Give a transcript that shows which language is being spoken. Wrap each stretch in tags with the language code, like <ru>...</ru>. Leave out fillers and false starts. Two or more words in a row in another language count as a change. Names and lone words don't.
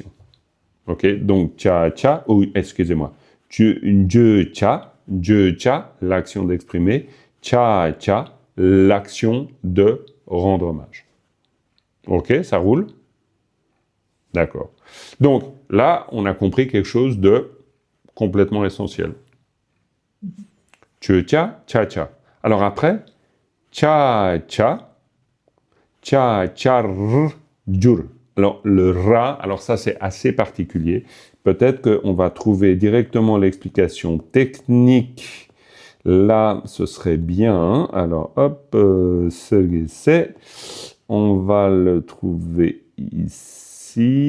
<fr>Ok, donc cha cha, ou excusez-moi, je cha, l'action d'exprimer, cha cha, l'action de rendre hommage. Ok, ça roule? D'accord. Donc là, on a compris quelque chose de complètement essentiel. Cha cha. Alors après, cha cha, jur. Alors le ra, alors ça c'est assez particulier. Peut-être qu'on va trouver directement l'explication technique. Là, ce serait bien. Alors hop, c'est. On va le trouver ici.</fr>